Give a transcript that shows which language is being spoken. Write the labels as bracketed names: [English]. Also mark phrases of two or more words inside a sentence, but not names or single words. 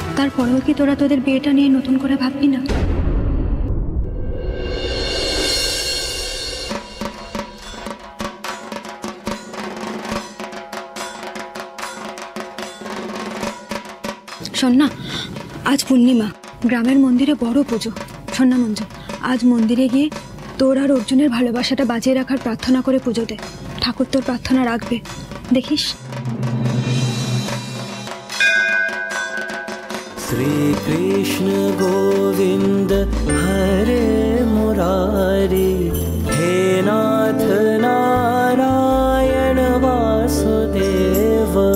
[Bangla] তারপরেও কি তোরা তোদের বিয়েটা নিয়ে নতুন করে ভাববি না? শোন না, আজ পূর্ণিমা, গ্রামের মন্দিরে বড় পুজো। শোন না মঞ্জু, আজ মন্দিরে গিয়ে তোর আর অর্জুনের ভালোবাসাটা বাজিয়ে রাখার প্রার্থনা করে পুজো দে। ঠাকুর তোর প্রার্থনা রাখবে, দেখিস। [Sanskrit] श्रीकृष्ण गोविन्द हरे मुरारी, हे नाथ नारायण वासुदेव।